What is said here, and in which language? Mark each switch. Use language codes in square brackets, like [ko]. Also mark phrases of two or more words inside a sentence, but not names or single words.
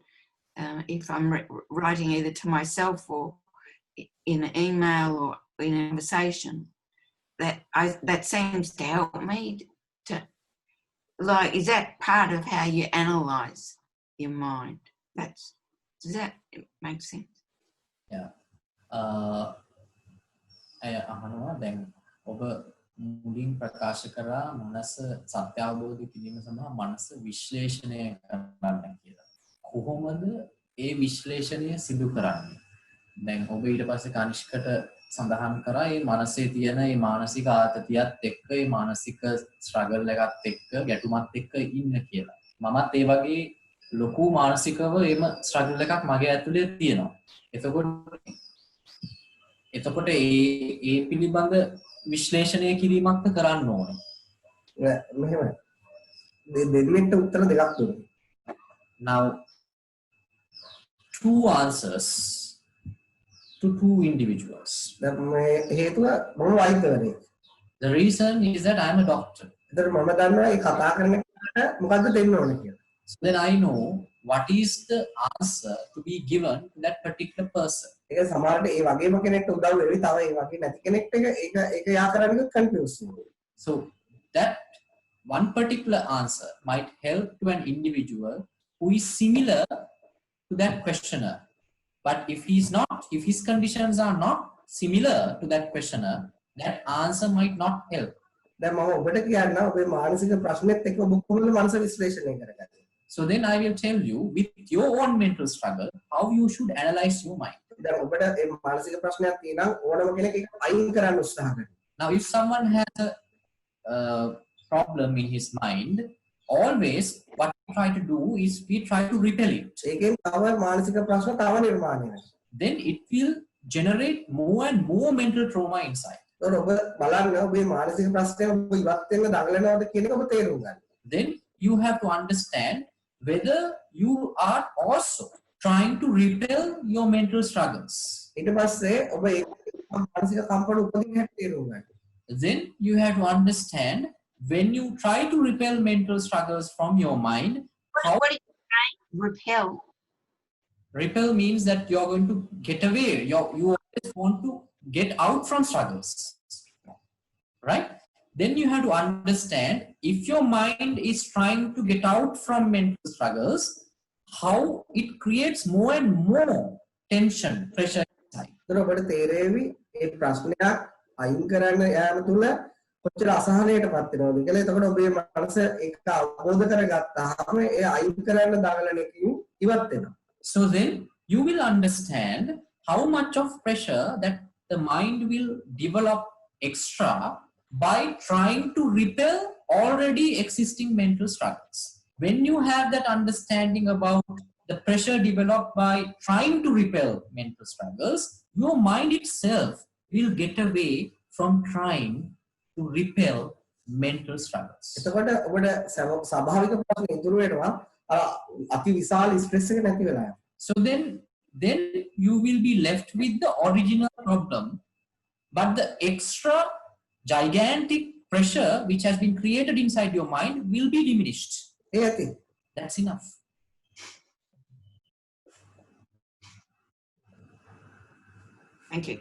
[en] If I'm writing either to myself or in an email or in a conversation, that seems to help me to, like, is that part of how you analyse your mind? Does that make sense? Yeah. [si] අහනවා දැන් ඔබ මුලින් ප්‍රකාශ කරා මනස සත්‍ය අවබෝධ කිරීම සඳහා මනස විශ්ලේෂණය කරන්න කියලා. කොහොමද ඒ විශ්ලේෂණය සිදු කරන්නේ? දැන් ඔබ ඊට පස්සේ කනිෂ්කට සඳහන් කරා මේ මනසේ තියෙන මේ මානසික ආතතියත් එක්ක මේ මානසික ස්ට්‍රගල් එකත් එක්ක ගැටුමත් එක්ක ඉන්න කියලා. මමත් ඒ වගේ ලොකු මානසිකව එම ස්ට්‍රගල් එකක් මගේ ඇතුලේ තියෙනවා. එතකොට ඒ පිළිබඳ විශ්ලේෂණය කිරීමක් කරන්න ඕනේ. මෙහෙමයි. දෙන්නෙක්ට උත්තර දෙකක් දුන්නා. [en] Now 2 answers to 2 individuals. [si] හේතුව මම වෛද්‍යවරයෙක්. [en] The reason is that I am a doctor. [si] ඒතර මම දන්නවා මේ කතා කරන එකට මොකද්ද දෙන්න ඕනේ කියලා. [en] So then I know what is the answer to be given to that particular person. [si] ඒක සමහරට ඒ වගේම කෙනෙක්ට උදව් වෙවි තව ඒ වගේ නැති කෙනෙක්ට ඒක යා කරන්නේ කන්ෆියුස් වෙනවා. [en] So that one particular answer might help to an individual who is similar to that questioner. But if he's not, if his conditions are not similar to that questioner, that answer might not help. [si] දැන් මම ඔබට කියන්න ඔබේ මානසික ප්‍රශ්නෙත් එක්ක ඔබ කොහොමද මනස විශ්ලේෂණය කරගන්නේ? [en] So then I will tell you with your own mental struggle how you should analyze your mind. [si] දැන් ඔබට මේ මානසික ප්‍රශ්නයක් තියෙනවා ඕනම කෙනෙක් ඒක අයින් කරන්න උත්සාහ කරනවා. [en] Now if someone has a problem in his mind, always what we try to do is we try to repel it. [si] ඒකෙන් තව මානසික ප්‍රශ්න තව නිර්මාණය වෙනවා. [en] Then it will generate more and more mental trauma inside. [si] ඔබ බලන්න ඔබේ මානසික ප්‍රශ්නය ඔබ ඉවත් වෙන්න දඟලනවද කියන එක ඔබ තේරුම් ගන්න. [en] Then you have to understand whether you are also trying to repel your mental struggles. [si] ඊට පස්සේ ඔබ ඒ මානසික කම්පන උපදින හැටි තේරුම් ගන්න. [en] Then you have to understand when you try to repel mental struggles from your mind. What is repel? Repel means that you are going to get away. You always want to get out from struggles, right? Then you have to understand if your mind is trying to get out from mental struggles, how it creates more and more tension, pressure inside. [si] ඒතර ඔබට තේරෙවි මේ ප්‍රශ්නයක් අයින් කරන්න යාම තුල කොච්චර අසහනයටපත් වෙනවද කියලා. එතකොට ඔබේ මනස ඒක අවබෝධ කරගත්තාම ඒ අයින් කරන්න දඟලන එකකින් ඉවත් වෙනවා. [en] So then you will understand how much of pressure that the mind will develop extra by trying to repel already existing mental struggles. When you have that understanding about the pressure developed by trying to repel mental struggles, your mind itself will get away from trying to repel mental struggles. [si] එතකොට ඔබට ස්වාභාවික ප්‍රශ්නේ ඉතුරු වෙනවා අති විශාල ස්ට්‍රෙස් එක නැති වෙලා. [en] So then you will be left with the original problem, but the extra gigantic pressure which has been created inside your mind will be diminished. That's enough. Thank you.